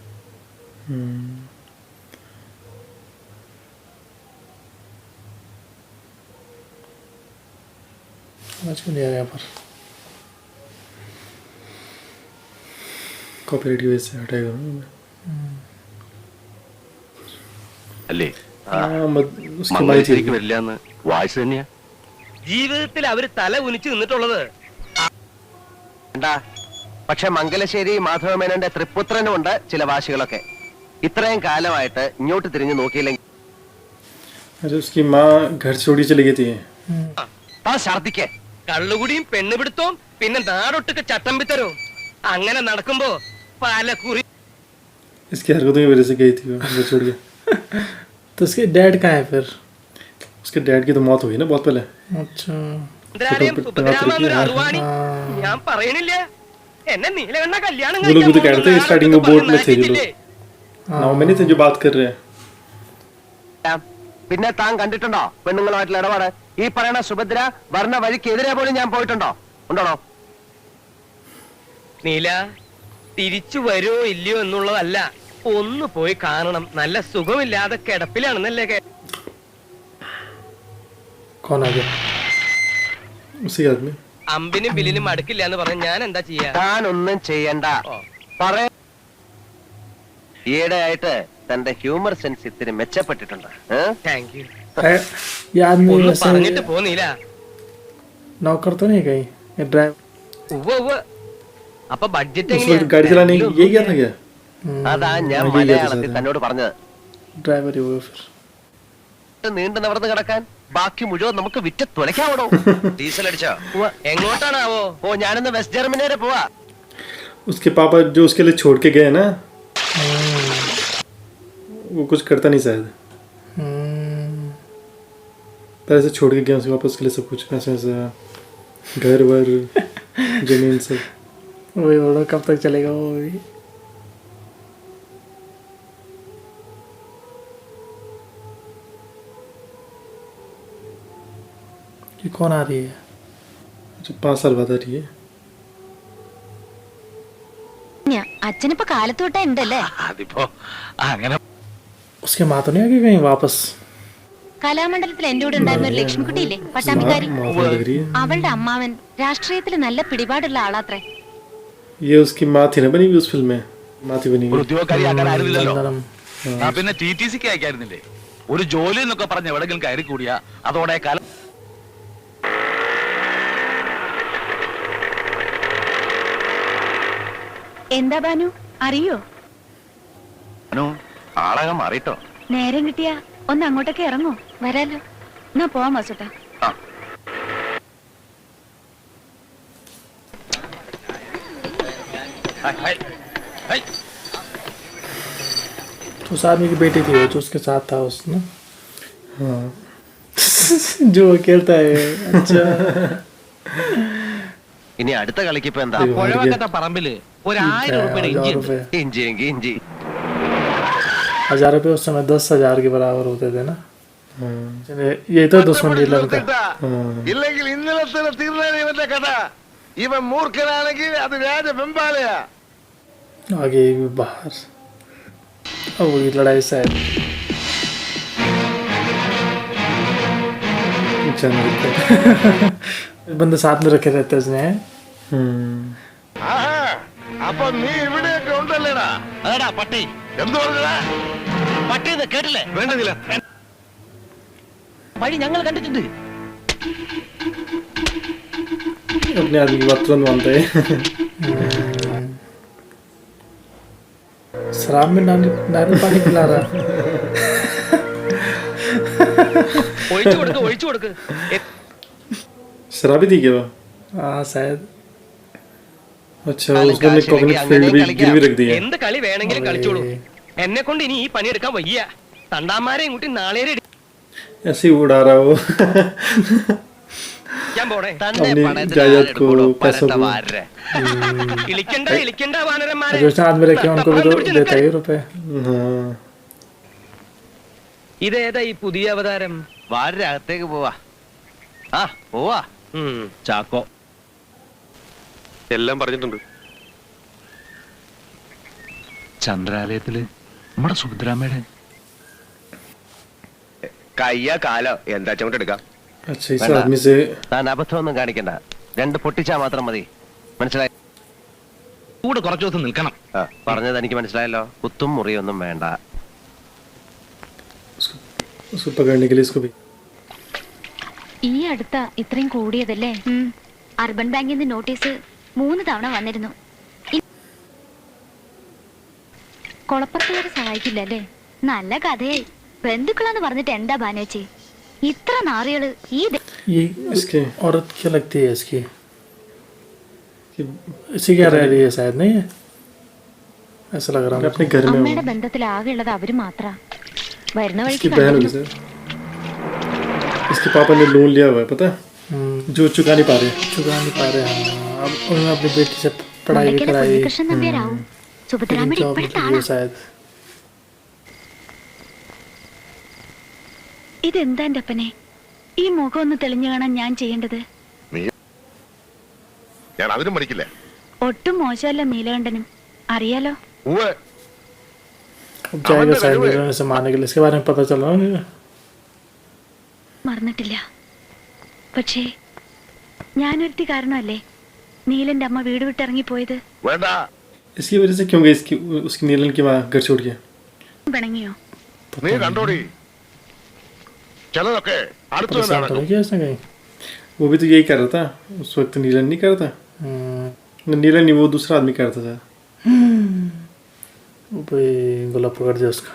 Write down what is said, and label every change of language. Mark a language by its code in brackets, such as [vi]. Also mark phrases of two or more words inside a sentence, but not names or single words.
[hi] समझ क्यों नहीं आ रहा यहाँ पर। कॉपीराइट की वजह से हटाएगा ना। [ml] അല്ലേ [hi] उसकी माई थी [ml] മംഗലശ്ശേരിക്ക് വരില്ല എന്ന് വായിച്ചു തന്നെയാ. ജീവിതത്തിൽ അവര് തല ഉനിച്ചു നിന്നിട്ടുള്ളത് എന്താ പക്ഷെ മംഗലശ്ശേരി മാധവമേനോന്റെ തൃപ്പുത്രനുമുണ്ട് ചില വാശികളൊക്കെ. ഇത്രയും കാലമായിട്ട് ഇങ്ങോട്ട് തിരിഞ്ഞു നോക്കിയില്ലെങ്കിൽ [hi] अरे उसकी माँ घर छोड़ी चली गई थी [ml] താ ഛർദിക്കേ. കള്ളുകുടിയും പെണ്ണുപിടുത്തവും പിന്നെ നാടൊട്ടുക്ക് ചട്ടം പിത്തരവും അങ്ങനെ നടക്കുമ്പോ പല കുറി [hi] इसकी हरकतों की वजह से गई थी वो घर छोड़ के तो उसके डैड कहाँ है फिर? उसके डैड की तो मौत हुई ना बहुत पहले अच्छा [ml] സുഭദ്രാലയം സുഭദ്രാമെന്നൊരു അറുവാണി ഞാൻ പറയണില്ല എന്നെ നീലകണ്ണ കല്യാണം [hi] वो लोग भी तो कहते हैं स्टार्टिंग में बोर्ड में थे जो लोग नाव में नहीं थे जो बात कर रहे हैं. [ml] പിന്നെ താൻ കണ്ടിട്ടുണ്ടോ പെണ്ണുങ്ങളുമായിട്ടുള്ള ഇടപാട്? ഈ പറയുന്ന സുഭദ്ര വർണ്ണ വഴിക്കെതിരെ പോലും ഞാൻ പോയിട്ടുണ്ടോ? ഉണ്ടോ? നീല തിരിച്ചു വരുമോ ഇല്ലയോ എന്നുള്ളതല്ല, ഒന്ന് പോയി കാണണം. നല്ല സുഖമില്ലാതെ കിടപ്പിലാണെന്നല്ലേ [hi] कौन आ गया? उसी आदमी [ml] അമ്പിനും ബില്ലിനും അടുക്കില്ല എന്ന് പറഞ്ഞ ഞാൻ എന്താ ചെയ്യാ? താൻ ഒന്നും ചെയ്യണ്ട. പറയ ഈയിടെയായിട്ട് തന്റെ [en] humour sense [ml] ഇത്തിരി മെച്ചപ്പെട്ടിട്ടുണ്ട്. [en] Thank you. [hi] ये आदमी [ml] ഒന്ന് [hi] वैसे [ml] പറഞ്ഞിട്ട് പോന്നില്ല. [hi] नौकर तो नहीं कहीं? ये ड्राइवर [ml] ഉവ്വ് ഉവ്വ്. അപ്പൊ ബഡ്ജറ്റ് [hi] उस वक्त गाड़ी चलाने ये क्या था क्या [ml] അതാ ഞാൻ മലയാളത്തിൽ തന്നോട് പറഞ്ഞത്. [hi] ड्राइवर ही हुआ फिर. [ml] നീണ്ടു നിവർന്ന് കിടക്കാൻ ബാക്കി മുഴുവൻ നമുക്ക് വിറ്റ് തുലയ്ക്കാവണോ? ഡീസൽ അടിച്ചോ? എങ്ങോട്ടാണാവോ? ഓ ഞാനിന്ന് വെസ്റ്റ് ജർമ്മനി വരെ പോവാ. [hi] उसके पापा जो उसके लिए छोड़ के गए ना वो कुछ करता नहीं शायद. पहले से छोड़ के गया उसके पापा उसके लिए सब कुछ पैसा वैसा घर वर जमीन सब. वही बोलो कब तक चलेगा वो भी. ये कौन आ रही है? जो 5 साल बाद आ रही है. [ml] അച്ഛനിപ്പോ കാലത്തോട്ടാ ഉണ്ടല്ലേ? അതിപ്പോ അങ്ങനെ [hi] उसके माँ तो नहीं आ गई कहीं वापस? [ml] കലാമണ്ഡലത്തിൽ എന്റെ കൂടെ ഉണ്ടായിരുന്ന ഒരു ലക്ഷ്മിക്കുട്ടിയില്ലേ, പട്ടാമ്പിക്കാരി, [hi] माँ लग रही है. [ml] അവളുടെ അമ്മാവൻ രാഷ്ട്രീയത്തിൽ നല്ല പിടിപാടുള്ള ആളാത്രേ. [hi] ये उसकी माँ थी ना बनी हुई उस फिल्म में. माँ थी बनी [ml] ഒരു [hi] हुई. [ml] ഉദ്യോഗക്കാരിയാക്കാനായിരുന്നില്ലല്ലോ. [hi] बंदरम. [ml] ആ പിന്നെ TTC-ക്ക് അയക്കായിരുന്നില്ലേ? ഒരു ജോലി എന്നൊക്കെ പറഞ്ഞ് എവിടെങ്കിലും കയറി കൂടിയാ അതോടെ കാലം. എന്താ ബാനു, അറിയോ? ആളകം മാറിട്ടോ. നേരം കിട്ടിയാ ഒന്ന് അങ്ങോട്ടൊക്കെ ഇറങ്ങോ? വരാലോ. എന്നാ പോവാം വാസുട്ടാ. [hi] तो उस आदमी की बेटी थी वो जो उसके साथ था उसने. हाँ जो खेलता है. अच्छा. [ml] ഇനി അടുത്ത കളിക്ക് ഇപ്പൊ എന്താ? പുഴവക്കത്തെ പറമ്പില് ഒരു 1000 രൂപയുടെ ഇഞ്ചി ഉണ്ട്. [hi] रुपए. [ml] ഇഞ്ചി ഇഞ്ചി [hi] 1000 रुपये उस समय 10,000 के बराबर होते थे ना. ये तो दुश्मन डीलर का. [ml] ഇല്ലെങ്കിൽ ഇന്നലെ തന്നെ തീർന്നേനെ ഇവന്റെ കഥ. ഇവൻ മൂർഖനാണെങ്കിൽ അത് വ്യാജ വെമ്പാലയാ. [hi] आगे भी बाहर. अब वही लड़ाई शायद. बंदे साथ में रखे रहते उसने. [ml] ആഹാ, അപ്പൊ നീ ഇവിടെയൊക്കെ ഉണ്ടല്ലേടാ? അതെടാ പട്ടി. എന്ത് പറഞ്ഞടാ? പട്ടി എന്ന് കേട്ടില്ലേ? വേണ്ടതില്ല. വഴി ഞങ്ങൾ കണ്ടിട്ടുണ്ട്. [hi] अपने आदमी की बात तुरंत मानते हैं. शराब में नारियल पानी पिला रहा. [ml] ഒഴിച്ചു കൊടുക്ക് ഒഴിച്ചു കൊടുക്ക്. [hi] शराबी थी क्या वो? हाँ शायद. अच्छा उसने अपने [en] cognitive field [hi] भी गिरवी रख दिया. [ml] എന്ത് കളി വേണമെങ്കിലും കളിച്ചോളൂ. എന്നെ കൊണ്ട് ഇനി ഈ പണിയെടുക്കാൻ വയ്യ. തണ്ടാമാരെയും കൂട്ടി നാളെ [hi] ऐसे ही उड़ा रहा वो. [ml] ഞാൻ പോണേ. തന്നെ [hi] अपनी [ml] പണയത്തിന് [hi] जायदाद को [ml] ആരെടുക്കൂടോ? [hi] पैसों [ml] പരട്ട [hi] को [ml] വാരരെ. ഇളിക്കണ്ട ഇളിക്കണ്ട വാനരന്മാരെ. [hi] जो उसने आदमी रखे उनको भी तो देता ही रुपए. हाँ [ml] ഇതേതാ ഈ പുതിയ അവതാരം? വാരരെ അകത്തേക്ക് പോവാ. ആ പോവാ. ചാക്കോ എല്ലാം പറഞ്ഞിട്ടുണ്ട്. ചന്ദ്രാലയത്തില് നമ്മുടെ സുഭദ്രാമ്മയുടെ കയ്യ കാലോ എന്താ ചവിട്ട് എടുക്കാം. [hi] अच्छा इस आदमी से [ml] താൻ അബദ്ധമൊന്നും കാണിക്കണ്ട. 2 പൊട്ടിച്ചാ മാത്രം മതി. മനസ്സിലായി? കൂടെ കുറച്ചു ദിവസം നിൽക്കണം. പറഞ്ഞത് എനിക്ക് മനസ്സിലായല്ലോ. കുത്തും മുറിയൊന്നും വേണ്ട. [hi] उसको पकड़ने के लिए इसको भी। [ml] ഈ അടുത്ത ഇത്രയും കൂടിയതല്ലേ? അർബൻ ബാങ്കിൽ നിന്ന് നോട്ടീസ് 3 തവണ വന്നിരുന്നു. കൊളപ്പുറത്തുകാരെ സഹായിക്കില്ലല്ലേ? നല്ല കഥയായി. ബന്ധുക്കളാന്ന് പറഞ്ഞിട്ട് എന്താ ബാനേച്ചി ഇത്ര നാറികള് ഈ [hi] ये इसके औरत क्या लगती है इसकी? इसी क्या रह रही है शायद, नहीं है? ऐसा लग रहा है अपने घर में [ml] അമ്മയുടെ ബന്ധത്തിൽ ആകെ ഉള്ളത് അവര് മാത്ര. വരുന്ന [hi] इसकी [ml] വഴിക്ക് [hi] बहन होगी [ml] കണ്ടിരുന്നു. [hi] सर। इसके पापा ने लोन लिया हुआ है पता है, जो चुका नहीं पा रहे। चुका नहीं पा रहे हैं। अब उन्होंने अपनी बेटी से पढ़ाई भी [ml] മുണ്ടക്കലെ [hi] कराई, [ml] കുഞ്ഞികൃഷ്ണൻ നമ്പ്യാരാവും. സുഭദ്രാമ്മയുടെ [hi] जॉब [ml] ഇപ്പോഴത്തെ [hi] की [ml] ആളാ. [hi] शायद। [ml] ഇതെന്താ എന്റെ അപ്പനെ ഈ മുഖം ഒന്ന് തെളിഞ്ഞു കാണാൻ ഞാൻ ചെയ്യേണ്ടത്? ഞാൻ അതിനും പഠിക്കില്ല. ഒട്ടും മോശമല്ല നീലകണ്ഠനും, അറിയാലോ. ഉവ്വ്. [hi] अब जाएगा शायद नीलम से मारने के लिए, इसके बारे में पता चल रहा है। [ml] മറന്നിട്ടില്ല. പക്ഷേ ഞാനൊരുത്തി കാരണമല്ലേ നീലന്റെ അമ്മ വീട് വിട്ടിറങ്ങിപ്പോയത്? വേണ്ട. [hi] इसकी वजह से क्यों गई इसकी उसकी नीलन की माँ घर छोड़ के? [ml] പിണങ്ങിയോ? നീ കണ്ടോടി, ചിലതൊക്കെ അടുത്ത് തന്നെ [hi] परेशान तो [ml] നടക്കും. [hi] नहीं किया इसने कहीं? वो भी तो यही कर रहा था उस वक्त, नीलन नहीं कर रहा था। नीलन नहीं, वो दूसरा आदमी कर रहा था। भाई गुलाब पकड़ दिया उसका।